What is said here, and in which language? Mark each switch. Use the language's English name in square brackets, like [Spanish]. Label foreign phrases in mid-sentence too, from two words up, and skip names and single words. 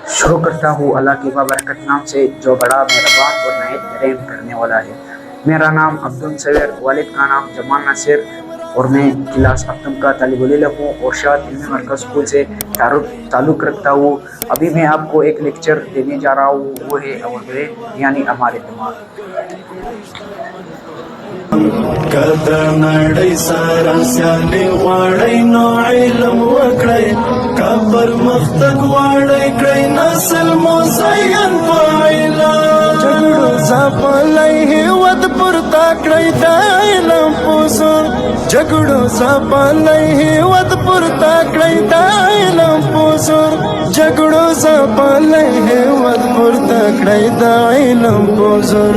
[Urdu] شروع کرتا ہوں اللہ کے بابرکت نام سے جو بڑا مہربان اور نہایت رحم کرنے والا ہے۔ میرا نام عبدالصور، والد کا نام جمال ناصر اور میں کلاس ہفتم کا طالب العلم ہوں اور شاد علمی مرکز اسکول سے تعلق رکھتا ہوں۔ ابھی میں آپ کو ایک لیکچر دینے جا رہا ہوں، وہ ہے [English] our brain [Urdu] یعنی ہمارے دماغ۔ [Pashto] کدا نړۍ سره سیالي غواړئ نو علم وکړئ، که پرمختګ غواړئ کړئ نسل مزین په علم. جګړو ځپلی هېواد پورته کړئ د علم په زور، جګړو ځپلی هېواد پورته کړئ د علم په زور، جګړو ځپلی هېواد پورته کړئ د علم په زور.